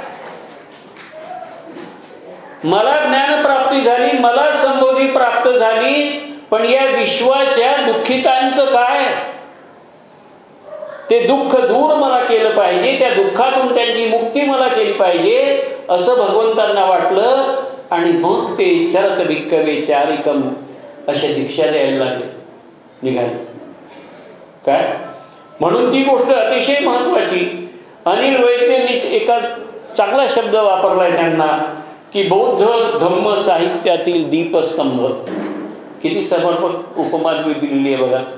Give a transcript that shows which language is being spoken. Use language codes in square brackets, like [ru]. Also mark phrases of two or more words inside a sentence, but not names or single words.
[mr] मला ज्ञानप्राप्ती झाली, मला संबोधी प्राप्त झाली, पण या विश्वाच्या दुःखितांचं काय? ते दुःख दूर मला केलं पाहिजे, त्या दुःखातून त्यांची मुक्ती मला केली पाहिजे असं भगवंतांना वाटलं. आणि मग ते [pi] चरत भिक्कवे चारिकम [mr] अशा दीक्षा द्यायला लागले, निघाले. काय म्हणून ती गोष्ट अतिशय महत्त्वाची. अनिल वैद्यांनी एका चांगला शब्द वापरलाय त्यांना की बौद्ध धम्म साहित्यातील दीपस्तंभ. किती समर्पक उपमा दिलेली आहे बघा.